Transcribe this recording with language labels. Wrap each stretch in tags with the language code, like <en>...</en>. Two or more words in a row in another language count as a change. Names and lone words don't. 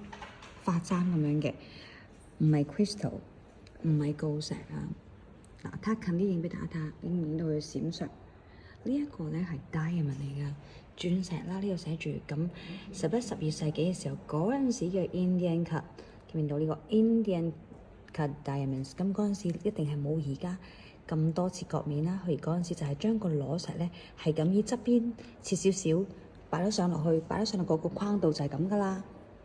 <yue>髮簪咁樣嘅，唔係 crystal，唔係鋯石啊。嗱，睇近啲影俾大家睇，你見到佢閃爍。呢一個咧係 diamond 嚟㗎，鑽石啦。呢度寫住咁11、12世紀嘅時候，嗰陣時嘅</yue> <en>Indian cut，</en> <yue>見到呢個</yue> <en>Indian cut diamonds。</en> <yue>咁嗰陣時一定係冇而家咁多切割面啦。佢嗰陣時就係將個裸石咧係咁以側邊切少少，擺咗上落去，擺咗上落個框度就係咁㗎啦。</yue>